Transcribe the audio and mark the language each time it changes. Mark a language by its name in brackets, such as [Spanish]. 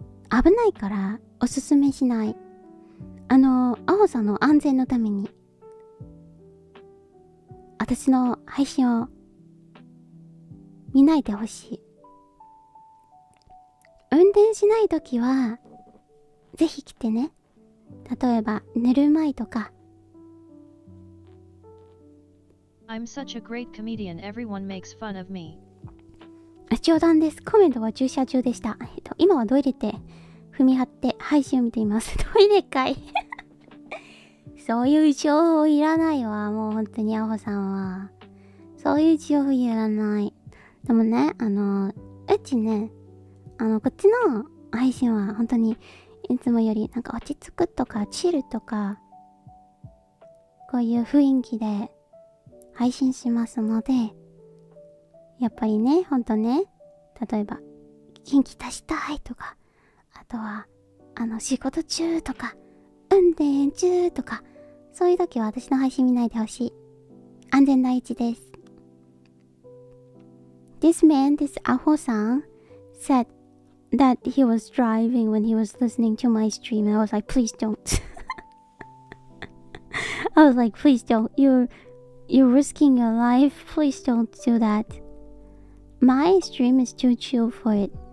[Japanese] 危ないからおすすめしない。アホさんの安全のために、私の配信を見ないでほしい。運転しないときは、ぜひ来てね。例えば、寝る前とか。 [English] I'm such a great comedian, everyone makes fun of me. [Japanese] 冗談です。コメントは駐車中でした。今はトイレで踏み張って配信を見ています。トイレかい。そういう情報いらないわ。もう本当にアホさんは。そういう情報いらない。でもね、うちね、こっちの配信は本当にいつもよりなんか落ち着くとかチルとか、こういう雰囲気で配信しますので、やっぱりね、ほんとね、例えば元気出したいとか、あとは仕事中とか運転中とか、そういう時は私の配信見ないでほしい。安全第一です。 [English] This Aho san said that he was driving when he was listening to my stream, and I was like, please don't. I was like, please don't. You're risking your life. Please don't do that. My stream is too chill for it.